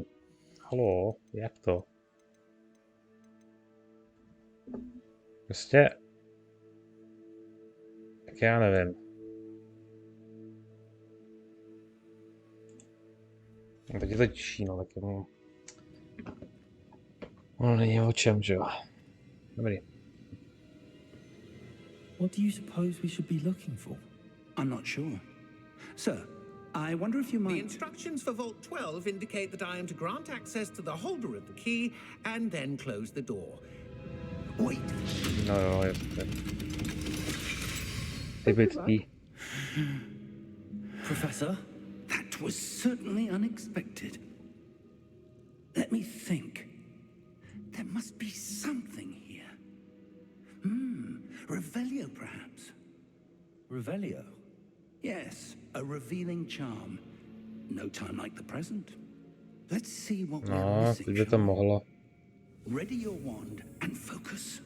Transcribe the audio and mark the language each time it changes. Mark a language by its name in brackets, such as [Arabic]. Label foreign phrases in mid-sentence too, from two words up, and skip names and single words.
[Czech] Halo, jak to? Prostě... Tak já nevím. No, teď je to těžší, no, tak je... No, není o čem, že jo. Dobrý. [English] What do you suppose we should be looking for? I'm not sure. Sir, I wonder if you The might... instructions for Vault 12 indicate that I am to grant access to the holder of the key and then close the door. Wait. [Czech] No jo, jasně. Typický. [English] Professor, that was certainly unexpected. Let me think. There must be something here. Revelio, perhaps. Revelio? Yes, a revealing charm. No time like the present. Let's see what we're [Czech] No, [English] missing. [Czech] teď by to [English] shall we? [Czech] mohlo. [English] Ready your wand and focus.